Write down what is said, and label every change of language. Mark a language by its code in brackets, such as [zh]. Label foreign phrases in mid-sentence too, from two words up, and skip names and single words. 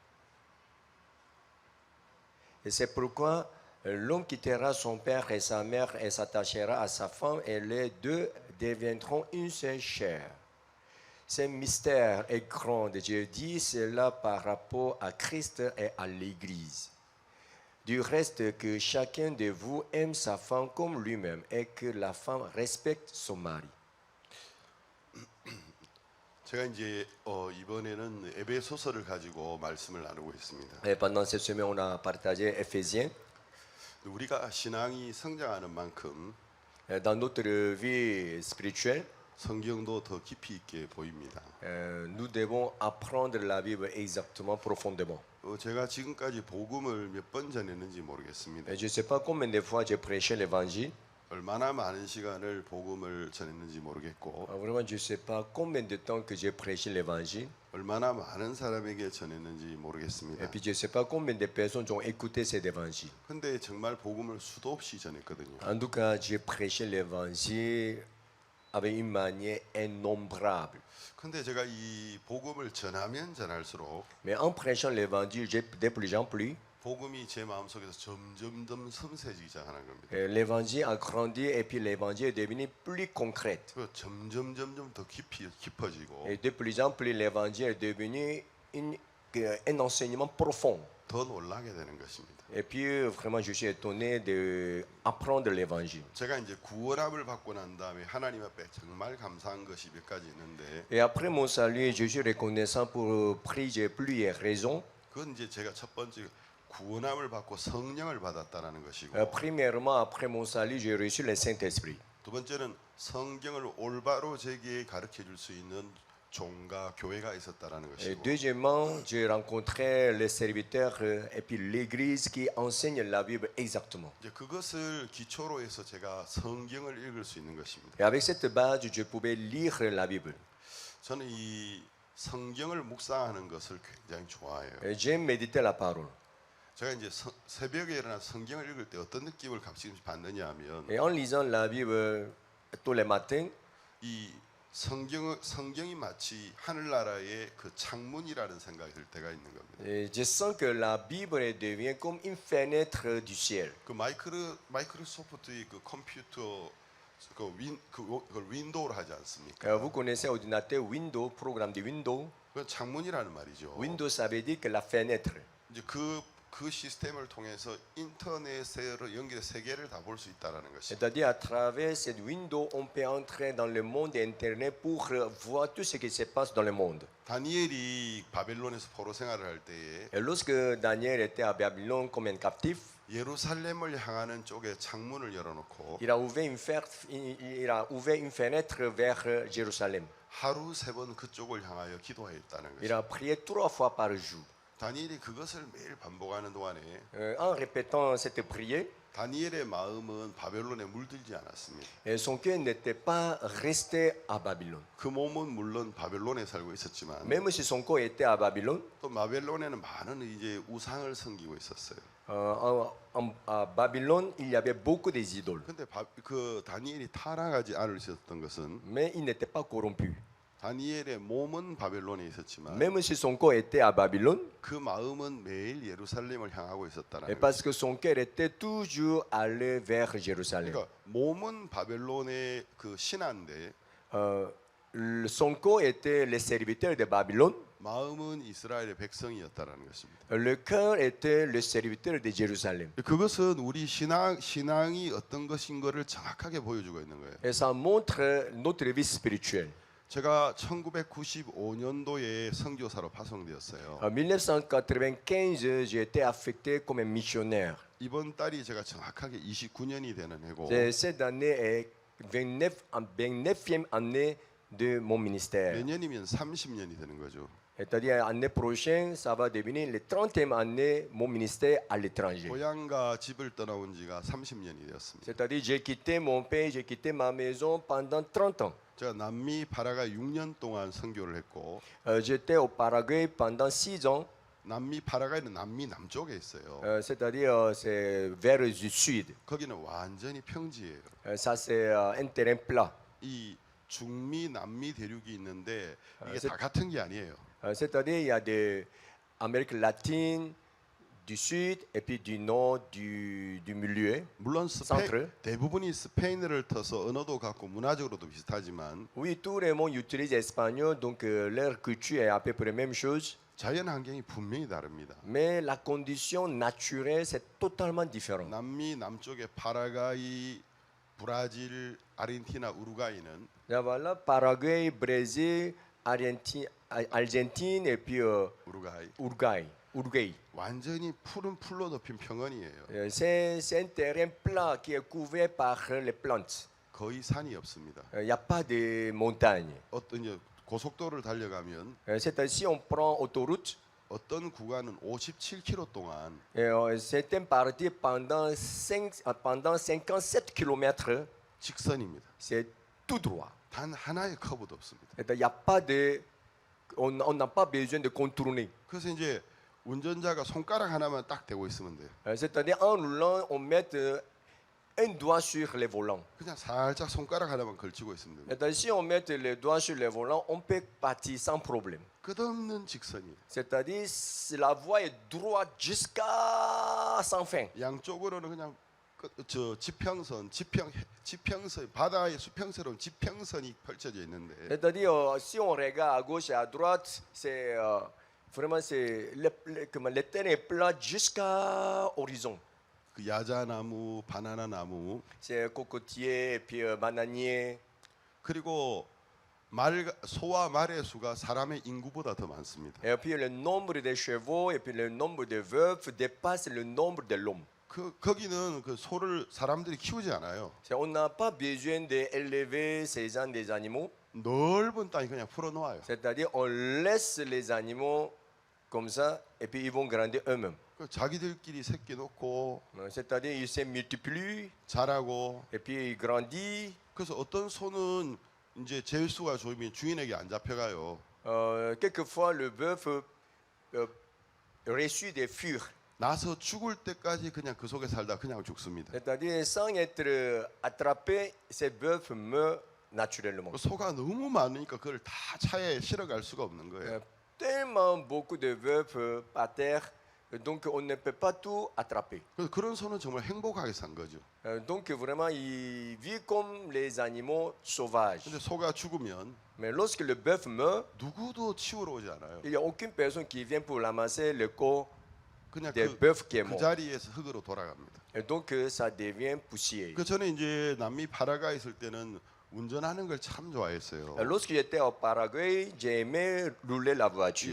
[fr] Et c'est pourquoi l'homme quittera son père et sa mère et s'attachera à sa femme, et les deux deviendront une seule chair. Ce mystère est grand. Je dis cela par rapport à Christ et à l'Église. Du reste, que chacun de vous aime sa femme comme lui-même, et que la femme respecte son mari. [ko] 제가 이제 이번에는 에베소서를 가지고 말씀을 나누고 있습니다. [fr] Et pendant cette semaine, on a partagé Éphésiens. [ko] 우리가 신앙이 성장하는 만큼 [fr] Dans notre vie spirituelle, [ko] 성경도 더 깊이 있게 보입니다. [fr] nous devons apprendre la Bible exactement, profondément. [ko] 제가 지금까지 복음을 몇 번 전했는지 모르겠습니다. [fr] Et je ne sais pas combien de fois j'ai prêché l'évangile. [ko] 얼마나 많은 시간을 복음을 전했는지 모르겠고 [fr] Vraiment, je ne sais pas combien de temps que j'ai prêché l'évangile. [ko] 얼마나 많은 사람에게 전했는지 [fr] Et [ko] 모르겠습니다. [fr] puis, je ne sais pas combien de personnes ont écouté cet évangile. [ko] 근데 정말 복음을 수도 없이 전했거든요. [fr] En tout cas, j'ai prêché l'évangile avec une manière innombrable. [ko] 근데 제가 이 복음을 전하면 전할수록 [fr] Mais en prêchant l'évangile, de plus en plus, [ko] 복음이 제 마음속에서 점점점 섬세해지기 시작하는 겁니다. [fr] l'évangile a grandi et puis l'évangile est devenu plus concret. [ko] 그리고 점점점 더 깊어지고 [fr] Et de plus en plus, l'évangile est devenu un enseignement profond. [ko] 더 놀라게 되는 것입니다. [fr] Et puis, vraiment, je suis étonné d'apprendre l'évangile. [ko] 제가 이제 구원함을 받고 난 다음에 하나님 앞에 정말 감사한 것이 몇 가지 있는데 [fr] Et après mon salut, je suis reconnaissant pour prier plusieurs raisons. [ko] 그건 이제 제가 첫 번째 구원함을 받고 성령을 받았다라는 것이고 [fr] Premièrement, après mon salut, j'ai reçu le Saint-Esprit. [ko] 두 번째는 성경을 올바로 제게 가르쳐 줄 수 있는 종과 교회가 있었다라는 [fr] Et [ko] 것이고 [fr] deuxièmement, j'ai rencontré les serviteurs et puis l'Église qui enseigne la Bible exactement. [ko] 이제 그것을 기초로 해서 제가 성경을 읽을 수 있는 것입니다. [fr] Et avec cette base, je pouvais lire la Bible. [ko] 저는 이 성경을 묵상하는 것을 굉장히 좋아해요. [fr] Et j'aime méditer la parole. [ko] 제가 이제 새벽에 일어나 성경을 읽을 때 어떤 느낌을 가끔씩 받느냐 하면 [fr] Et en lisant la Bible tous les matins, [ko] 이 성경이 마치 하늘나라의 그 창문이라는 생각이 들 때가 있는 겁니다. [fr] je sens que la Bible devient comme une fenêtre du ciel. [ko] 그 마이크로소프트의 그 컴퓨터 그걸 윈도우로 하지 않습니까? [fr] Vous connaissez ordinateur Windows, programme de Windows. [ko] 그건 창문이라는 말이죠. [fr] Windows, ça veut dire que la fenêtre. [ko] 이제 그 시스템을 통해서 인터넷으로 연결해 세계를 다 볼 수 있다라는 것이. [fr] C'est-à-dire à travers cette window, on peut entrer dans le monde Internet pour voir tout ce qui se passe dans le monde. [ko] 다니엘이 바벨론에서 포로 생활을 할 때에 [fr] Et lorsque Daniel était à Babylone comme un captif, [ko] 예루살렘을 향하는 쪽에 창문을 열어놓고 [fr] il a ouvert une fenêtre vers Jérusalem. [ko] 하루 3번 그쪽을 향하여 기도했다는 [fr] Il [ko] 것이. [fr] a prié 3 fois par jour. [ko] 다니엘이 그것을 매일 반복하는 동안에 [fr] En répétant cette prière, [ko] 다니엘의 마음은 바벨론에 물들지 않았습니다. [fr] son cœur n'était pas resté à Babylone. [ko] 그 몸은 물론 바벨론에 살고 있었지만 [fr] Même si son corps était à Babylone, [ko] 또 바벨론에는 많은 이제 우상을 섬기고 있었어요. [fr] à Babylone, il y avait beaucoup des idoles. [ko] 근데 그 다니엘이 타락하지 않으셨던 것은 [fr] Mais il n'était pas corrompu. [ko] 다니엘의 몸은 바벨론에 있었지만 [fr] Même si son corps était à Babylone, [ko] 그 마음은 매일 예루살렘을 향하고 있었다는 [fr] et [ko] 거예요. [fr] parce que son cœur était toujours allé vers Jérusalem. [ko] 그러니까 몸은 바벨론의 그 신하인데 [fr] Son corps était les serviteurs de Babylone, [ko] 마음은 이스라엘의 백성이었다는 것입니다. [fr] le cœur était le serviteur de Jérusalem. [ko] 그것은 우리 신앙이 어떤 것인 것을 정확하게 보여주고 있는 거예요. [fr] Et ça montre notre vie spirituelle. [ko] 제가 1995년도에 선교사로 파송되었어요. [fr] En 1995, j'ai été affecté comme un missionnaire. [ko] 이번 달이 제가 정확하게 29년이 되는 해고 [fr] Cette année est 29e année de mon ministère. [ko] 내년이면 30년이 되는 거죠. [fr] C'est-à-dire l'année prochaine, ça va devenir la 30e année mon ministère à l'étranger. [ko] 고향과 집을 떠나온 지가 30년이 되었습니다. [fr] C'est-à-dire j'ai quitté mon pays, j'ai quitté ma maison pendant 30 ans. [ko] 제가 남미 파라가 6년 동안 선교를 했고 [fr] J'étais au Paraguay pendant 6 ans. [ko] 남미 파라가이는 남미 남쪽에 있어요. [fr] C'est-à-dire c'est vers le sud. [ko] 거기는 완전히 평지예요. [fr] Ça c'est un terrain plat. [ko] 이 중미 남미 대륙이 있는데 이게 세- 다 같은 게 아니에요. [fr] C'est-à-dire il y a des Amérique latine, du sud et puis du nord, du milieu. [ko] 물론 [fr] Centre. [ko] 대부분이 스페인어를 터서 언어도 같고 문화적으로도 비슷하지만 [fr] Oui, tout le monde utilise l'espagnol, donc leur culture est à peu près la même chose. [ko] 자연 환경이 분명히 다릅니다. [fr] Mais la condition naturelle, c'est totalement différent. [ko] 남미 남쪽의 파라과이, 브라질, 아르헨티나, 우루과이는 [fr] Là, voilà, Paraguay, Brésil, Argentine et puis [ko] 우루과이 [fr] Uruguay. [ko] 완전히 푸른 풀로 덮인 평원이에요. [fr] C'est un terrain plat qui est couvert par les plantes. [ko] 거의 산이 없습니다. [fr] Il n'y a pas de montagne. [ko] 어떤 이제 고속도로를 달려가면 [fr] C'est-à-dire, si on prend autoroute, [ko] 어떤 구간은 57km 동안 [fr] certaines parties pendant 57 km, [ko] 직선입니다. [fr] c'est tout droit. [ko] 단 하나의 커브도 없습니다. [fr] C'est-à-dire, il y a pas de, on n'a pas besoin de contourner. [ko] 그래서 이제 운전자가 손가락 하나만 딱 대고 있으면 돼요. [fr] C'est-à-dire, en roulant, on met un doigt sur les volants. [ko] 그냥 살짝 손가락 하나만 걸치고 있으면 됩니다. [fr] C'est-à-dire, si on met le doigt sur les volants, on peut partir sans problème. [ko] 끝없는 직선이에요. [fr] C'est-à-dire, la voie est droite jusqu'à sans fin. [ko] 양쪽으로는 그냥 저 지평선, 바다의 수평선으로 지평선이 펼쳐져 있는데 [fr] C'est-à-dire, si on regarde à gauche et à droite, c'est vraiment le terrain est plat jusqu'à horizon. [ko] 그 야자나무, 바나나 나무 [fr] C'est cocotier et puis bananier. [ko] 그리고 소와 말의 수가 사람의 인구보다 더 많습니다. [fr] Et puis le nombre de chevaux et puis le nombre de veufs dépasse le nombre de l'homme. [ko] 거기는 그 소를 사람들이 키우지 않아요. [fr] On n'a pas besoin d'élever ces gens des animaux. [ko] 넓은 땅이 그냥 풀어놓아요. [fr] C'est-à-dire, on laisse les animaux comme ça et puis ils vont grandir eux-mêmes. [ko] 자기들끼리 새끼 놓고 [fr] C'est-à-dire, ils se multiplient [ko] 자라고 [fr] et puis ils grandissent. [ko] 그래서 어떤 소는 이제 제수가 좋으면 주인에게 안 잡혀가요. [fr] Quelquefois, le bœuf reçut des fures. [ko] 나서 죽을 때까지 그냥 그 속에 살다 그냥 죽습니다. [fr] C'est-à-dire, sans être attrapé, ces bœufs meurent naturellement. [ko] 소가 너무 많으니까 그걸 다 차에 실어갈 수가 없는 거예요. [fr] Tellement beaucoup de veufs par terre, Donc on ne peut pas tout attraper. [ko] 그래서 그런 소는 정말 행복하게 산 거죠. [fr] Donc vraiment, ils vivent comme les animaux sauvages. [ko] 근데 소가 죽으면 [fr] Mais lorsque le bœuf meurt, [ko] 누구도 치우러 오지 않아요. [fr] il n'y a aucune personne qui vient pour ramasser le corps [ko] 그냥 [fr] des bœufs qui est [ko] 그 [fr] mort. [ko] 자리에서 흙으로 돌아갑니다. [fr] Et donc ça devient poussière. [ko] 그 저는 이제 남미 파라과이 있을 때는 운전하는 걸 참 좋아했어요. [fr] Lorsque j'étais au Paraguay, j'ai aimé rouler la [ko] 이 [fr] voiture.